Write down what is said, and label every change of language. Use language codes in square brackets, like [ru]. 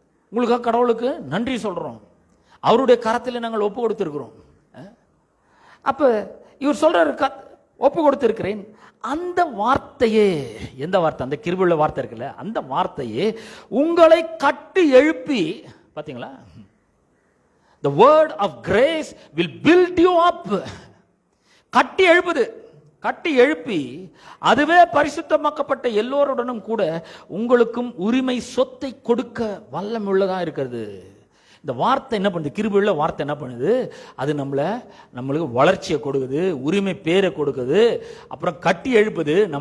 [ta] உங்களுக்காக கடவுளுக்கு நன்றி சொல்றோம். அவருடைய கரத்தில் நாங்கள் ஒப்பு கொடுத்திருக்கிறோம். அப்ப இவர் சொல்றாரு, ஒப்பு கொடுத்திருக்கிறேன். அந்த வார்த்தையே, எந்த வார்த்தை? அந்த கிருபையுள்ள வார்த்தை இருக்குல்ல, அந்த வார்த்தையே உங்களை கட்டி எழுப்பி, பாத்தீங்களா? [en] The word of grace will build you up. [ta] கட்டி எழுப்புது, கட்டி எழுப்பி அதுவே பரிசுத்தமாக்கப்பட்ட எல்லோருடனும் கூட உங்களுக்கும் உரிமை சொத்தை கொடுக்க வல்லமுள்ளதா இருக்கிறது. இந்த வார்த்தை என்ன பண்ணுது? கிருபையுள்ள வார்த்தை என்ன பண்ணுது? அது நம்மளுக்கு வளர்ச்சியை கொடுக்குது, உரிமை பேரை கொடுக்குது, அப்புறம் கட்டி எழுப்புது.